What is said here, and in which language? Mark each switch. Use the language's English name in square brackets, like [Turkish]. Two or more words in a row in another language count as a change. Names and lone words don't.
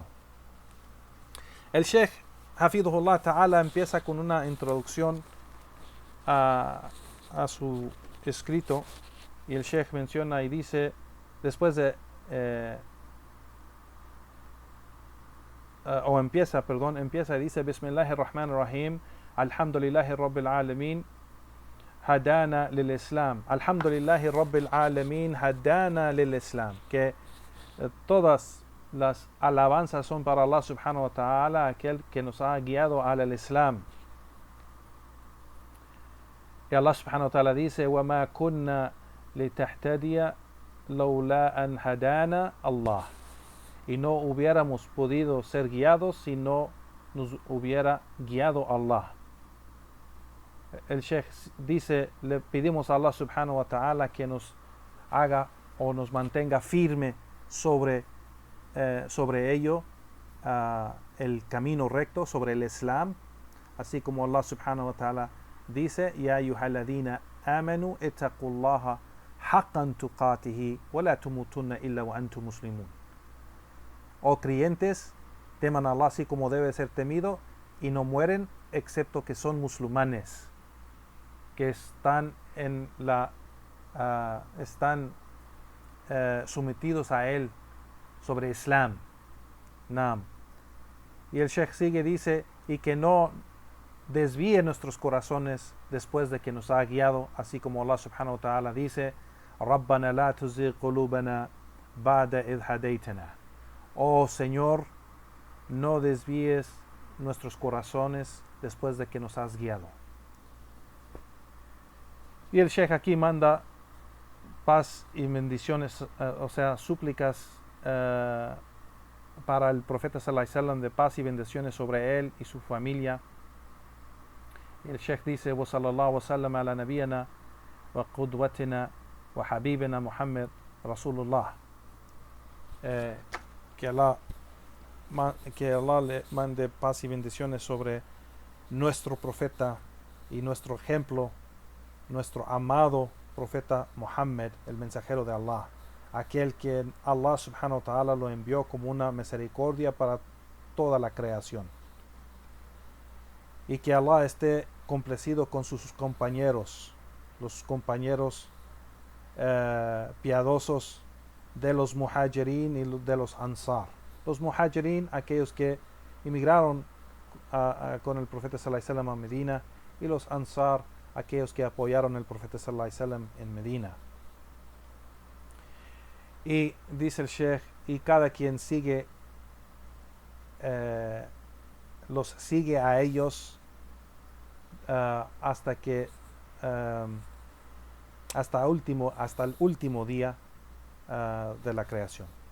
[Spanish] El Sheikh [Arabic] حفظه الله تعالى [Spanish] empieza con una introducción a su escrito, y el Sheikh menciona y dice, después de empieza y dice [Arabic] بسم الله الرحمن الرحيم الحمد لله رب العالمين هدانا للإسلام. الحمد لله رب العالمين هدانا للإسلام. [Spanish] Que todas las alabanzas son para Allah [Arabic] سبحانه وتعالى, [Spanish] aquel que nos ha guiado al Islam. [Arabic] Y Allah سبحانه وتعالى dice, وَمَا كُنَّا لِتَهْتَدِيَ لَوْلَا أَنْ هَدَانَا Allah. [Spanish] Y no hubiéramos podido ser guiados si no nos hubiera guiado Allah. El Sheikh dice, le pedimos a Allah [Arabic] سبحانه وتعالى [Spanish] que nos haga o nos mantenga firme sobre ello, el camino recto, sobre el Islam, así como Allah [Arabic] سبحانه وتعالى [Spanish] dice, [Arabic] يا أيها الذين آمنوا اتقوا الله حق تقاته ولا تموتن إلا وأنتم مسلمون. [Spanish] Oh creyentes, teman a Allah así como debe ser temido y no mueren excepto que son musulmanes, que están sometidos a él sobre Islam. Naam. Y el Sheikh sigue, dice, y que no desvíe nuestros corazones después de que nos ha guiado, así como Allah [Arabic] سبحانه وتعالى [Spanish] dice, [Arabic] ربنا لا تزغ قلوبنا بعد إذ هديتنا. [Spanish] Oh Señor, no desvíes nuestros corazones después de que nos has guiado. Y el Sheikh aquí manda paz y bendiciones, o sea, súplicas para el profeta [Arabic] صلى الله عليه وسلم, [Spanish] de paz y bendiciones sobre él y su familia. Y el Sheikh dice, [Arabic] وصلى الله وسلم على نبينا وقدوتنا وحبيبنا محمد رسول الله. [Spanish] Que Allah le mande paz y bendiciones sobre nuestro profeta y nuestro ejemplo, nuestro amado profeta Muhammad, el mensajero de Allah, aquel que Allah [Arabic] سبحانه وتعالى [Spanish] lo envió como una misericordia para toda la creación. Y que Allah esté complacido con sus compañeros, los compañeros piadosos de los muhajirin y de los ansar. Los muhajirin, aquellos que emigraron con el profeta [Arabic] صلى الله عليه وسلم [Spanish] a Medina, y los ansar, aquellos que apoyaron al profeta [Arabic] صلى الله عليه وسلم [Spanish] en Medina. Y dice el Sheikh, y cada quien sigue los sigue a ellos hasta que hasta el último día de la creación.